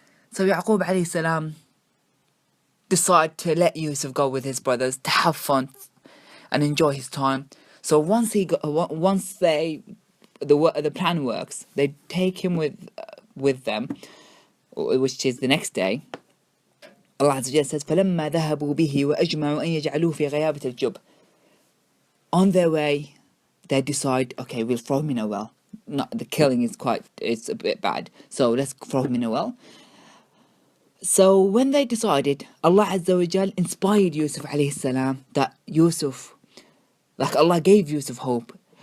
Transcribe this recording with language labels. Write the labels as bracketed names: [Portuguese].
[English] So Yaqub alayhi salam decide to let Yusuf go with his brothers to have fun and enjoy his time. So once the plan works, they take him with them, which is the next day. [Arabic] Allah Azza wa Jalla says, فَلَمَّا ذَهَبُوا بِهِ وَأَجْمَعُوا أَن يَجْعَلُوهُ فِي غَيَابَةِ الْجُبِّ. [English] On their way, they decide, okay, we'll throw him in a well. The killing it's a bit bad, so let's throw him in a well. So when they decided, Allah Azza wa Jalla inspired Yusuf alayhi salam, that Yusuf, like Allah gave Yusuf hope.